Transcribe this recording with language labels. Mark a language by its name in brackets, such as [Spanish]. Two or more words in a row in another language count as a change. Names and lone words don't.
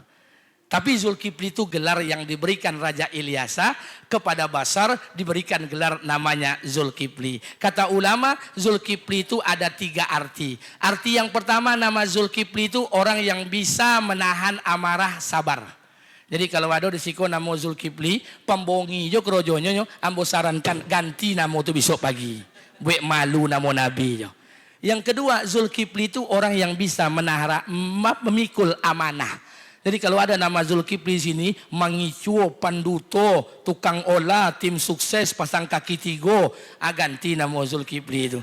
[Indonesian] Tapi Zulkifli itu gelar yang diberikan Raja Ilyasa kepada Bashar, diberikan gelar namanya Zulkifli. Kata ulama, Zulkifli itu ada 3 arti. Arti yang pertama, nama Zulkifli itu orang yang bisa menahan amarah, sabar. [Minangkabau] Jadi kalau ada di siko nama Zulkifli, pembongi jo kerojonyo nyo, ambo sarankan ganti nama itu besok pagi. Buat malu nama Nabi jo. [Indonesian] Yang kedua, Zulkifli itu orang yang bisa memikul amanah. Jadi kalau ada nama Zulkifli sini, mangicuo, panduto, tukang olah, tim sukses, pasang kaki 3, ganti nama Zulkifli itu.